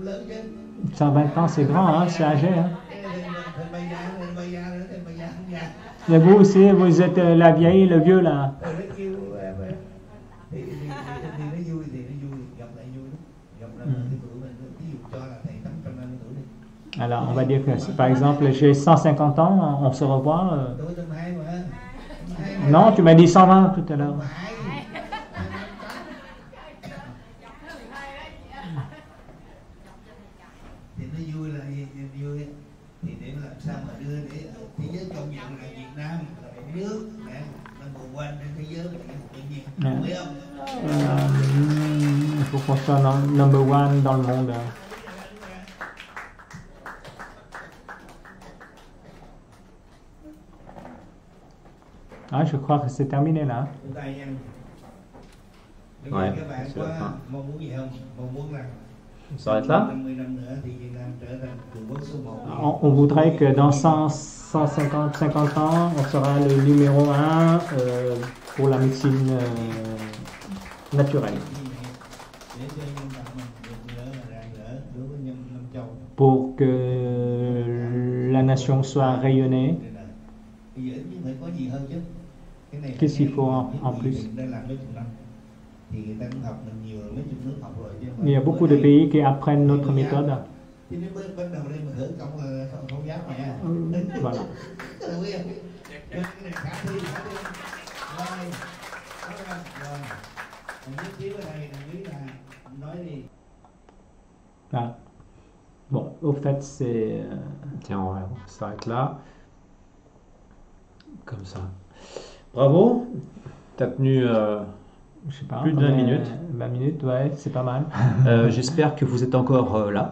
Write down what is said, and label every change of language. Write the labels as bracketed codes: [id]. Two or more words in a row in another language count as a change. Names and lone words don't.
[fr] « 120 ans, c'est grand, hein, c'est âgé. Hein. Et vous aussi, vous êtes la vieille, le vieux là. [vi] Nó kêu em á. Thì nó vui, gặp lại vui lắm. Gặp lại cái tuổi mình, ví dụ cho là thầy 850 tuổi đi. [fr] Alors, on va dire que par exemple, j'ai 150 ans, on se revoit. [vi] Tuổi tầm 2 mà. [fr] Non, tu m'as dit 120 tout à l'heure. [vi] Thì nó vui là vui thì để làm sao mà đưa để thế giới công nhận là Việt Nam là một nước [en] number one [vi] trên thế giới là tự nhiên, biết không? [fr] Il faut qu'on soit [en] number one [fr] dans le monde. Ah, je crois que c'est terminé là. [vi] Chúng ta nha. Bây [fr] Ouais, [vi] giờ các bạn [fr] c'est la [vi] có [fr] fin. [vi] mong muốn gì không? Mong muốn là [fr] On s'arrête là? [vi] 50 năm nữa thì Việt Nam trở thành cường quốc số 1. [fr] On voudrait que dans 50 ans, on sera le numéro 1 pour la médecine naturelle. [vi] Để cho dân tộc mình được nữa là rạng rỡ đối với nhân Nam Châu. [fr] Pour que la nation soit rayonnée. [vi] Bây giờ ít nhất phải có gì hơn chứ. Cái này [fr] Qu'est-ce qu'il faut en plus? [vi] Mình đã làm mấy chục năm. Thì người ta cũng học mình nhiều rồi, mấy chục nước học rồi chứ. [fr] Il y a beaucoup de pays qui apprennent notre méthode. [vi] Thì nếu ban đầu đây mà khởi công là không dám mà nha. [fr] Voilà. [vi] Đúng không? Cái này khả thi. Rồi. Rồi. Mình nhất trí ở đây, đồng ý là nói đi. [fr] Ah. Bon, au fait, c'est... Tiens, on s'arrête là. Comme ça. Bravo. Tu as tenu Je sais pas, plus de 20 minutes. 20 minutes, ouais, c'est pas mal. J'espère que vous êtes encore là.